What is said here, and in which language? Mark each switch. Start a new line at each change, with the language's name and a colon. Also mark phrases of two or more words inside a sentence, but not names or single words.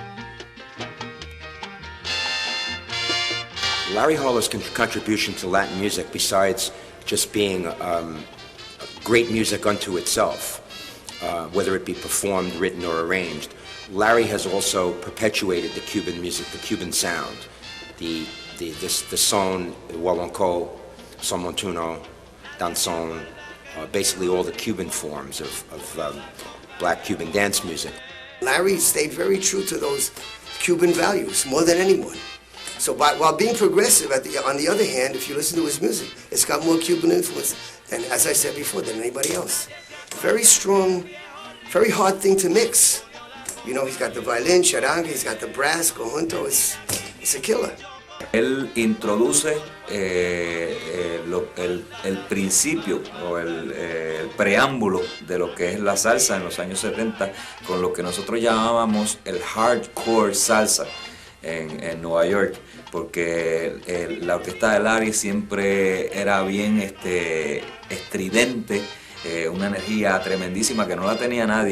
English: Larry Harlow's contribution to Latin music, besides just being great music unto itself, whether it be performed, written, or arranged, Larry has also perpetuated the Cuban music, the Cuban sound. The son, huahuancó, son montuno, danzón, basically all the Cuban forms of black Cuban dance music. Larry stayed very true to those Cuban values, more than anyone. So while being progressive, on the other hand, if you listen to his music, it's got more Cuban influence than, as I said before, than anybody else. Very strong, very hard thing to mix. You know, he's got the violin, charanga, he's got the brass, conjunto. It's a killer.
Spanish: Él introduce el principio o el preámbulo de lo que es la salsa en los años 70 con lo que nosotros llamábamos el hardcore salsa en Nueva York, porque la orquesta de Larry siempre era bien estridente, una energía tremendísima que no la tenía nadie.